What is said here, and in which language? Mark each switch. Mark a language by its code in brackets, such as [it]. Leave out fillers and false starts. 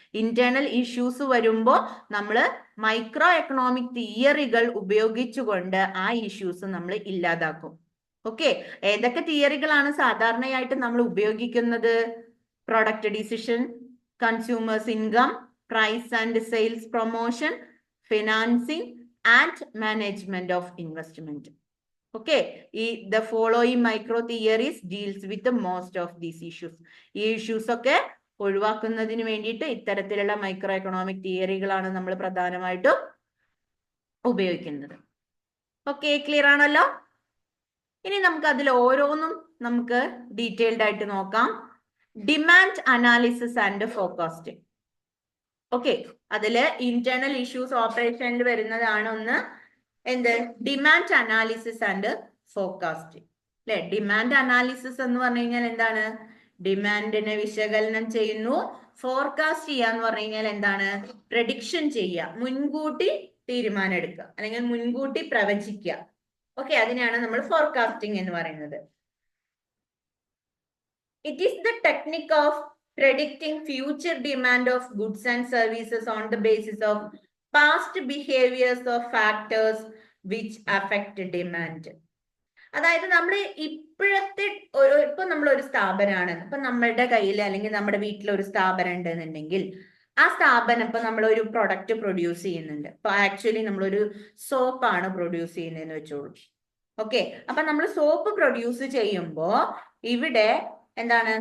[ml] Internal issues വരുമ്പോൾ നമ്മൾ micro economic തിയറികൾ ഉപയോഗിച്ചുകൊണ്ട് ആ ഇഷ്യൂസ് നമ്മൾ ഇല്ലാതാക്കും. ഓക്കെ, ഏതൊക്കെ തിയറികളാണ് സാധാരണയായിട്ട് നമ്മൾ ഉപയോഗിക്കുന്നത്? [en] Product decision, consumers income, price and sales promotion, financing and management of investment. Okay, the following micro theories deals with the most of these issues. [ml] ഈ ഇഷ്യൂസ് ഒക്കെ ഒഴിവാക്കുന്നതിന് വേണ്ടിയിട്ട് ഇത്തരത്തിലുള്ള മൈക്രോ എക്കണോമിക് തിയറികളാണ് നമ്മൾ പ്രധാനമായിട്ടും ഉപയോഗിക്കുന്നത്. ഓക്കെ, ക്ലിയർ ആണല്ലോ? ഇനി നമുക്ക് അതിൽ ഓരോന്നും നമുക്ക് ഡീറ്റെയിൽഡ് ആയിട്ട് നോക്കാം. Demand analysis and forecasting. Okay, അതില് ഇന്റേണൽ ഇഷ്യൂസ് ഓപ്പറേഷനിൽ വരുന്നതാണ് ഒന്ന് എന്ത്? Demand analysis and forecasting. അല്ലെ, ഡിമാൻഡ് അനാലിസിസ് എന്ന് പറഞ്ഞു കഴിഞ്ഞാൽ എന്താണ്? ഡിമാൻഡിനെ വിശകലനം ചെയ്യുന്നു. ഫോർകാസ്റ്റ് ചെയ്യാന്ന് പറഞ്ഞു കഴിഞ്ഞാൽ എന്താണ്? പ്രഡിക്ഷൻ ചെയ്യുക, മുൻകൂട്ടി തീരുമാനം എടുക്കുക അല്ലെങ്കിൽ മുൻകൂട്ടി പ്രവചിക്കുക. ഓക്കെ, അതിനെയാണ് നമ്മൾ ഫോർകാസ്റ്റിംഗ് എന്ന് പറയുന്നത്. [en] It is the technique of predicting future demand of goods and services on the basis of past behaviors of factors which affect demand. [ml] അതായത് നമ്മൾ ഇപ്പോഴത്തെ ഇപ്പൊ നമ്മളൊരു സ്ഥാപനമാണ്, ഇപ്പൊ നമ്മളുടെ കയ്യിൽ അല്ലെങ്കിൽ നമ്മുടെ വീട്ടിൽ ഒരു സ്ഥാപനം ഉണ്ടെന്നുണ്ടെങ്കിൽ ആ സ്ഥാപനം ഇപ്പൊ നമ്മളൊരു പ്രൊഡക്റ്റ് പ്രൊഡ്യൂസ് ചെയ്യുന്നുണ്ട്. ഇപ്പൊ ആക്ച്വലി നമ്മളൊരു സോപ്പാണ് പ്രൊഡ്യൂസ് ചെയ്യുന്നതെന്ന് വെച്ചോളൂ. ഓക്കെ, അപ്പൊ നമ്മൾ സോപ്പ് പ്രൊഡ്യൂസ് ചെയ്യുമ്പോ ഇവിടെ എന്താണ്?